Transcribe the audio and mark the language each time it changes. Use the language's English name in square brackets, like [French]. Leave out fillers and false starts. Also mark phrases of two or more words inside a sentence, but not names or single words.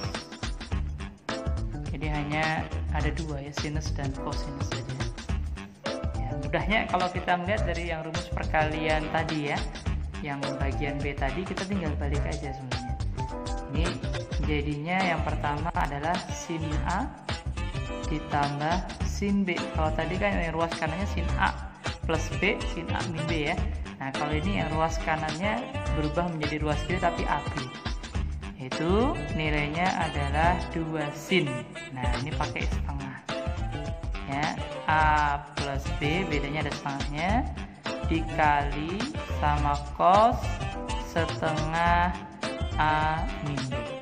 [Indonesian] Jadi hanya ada 2 ya, sinus dan kosinus saja ya. Mudahnya kalau kita melihat dari yang rumus perkalian tadi ya, yang bagian B tadi kita tinggal balik aja sebenarnya. Ini jadinya yang pertama adalah sin A ditambah sin B. Kalau tadi kan yang ruas kanannya sin A plus B, sin A min B ya. Nah kalau ini yang ruas kanannya berubah menjadi ruas kiri tapi AB, itu nilainya adalah 2 sin. Nah ini pakai setengah ya, A plus B bedanya ada setengahnya, dikali sama cos setengah A min B.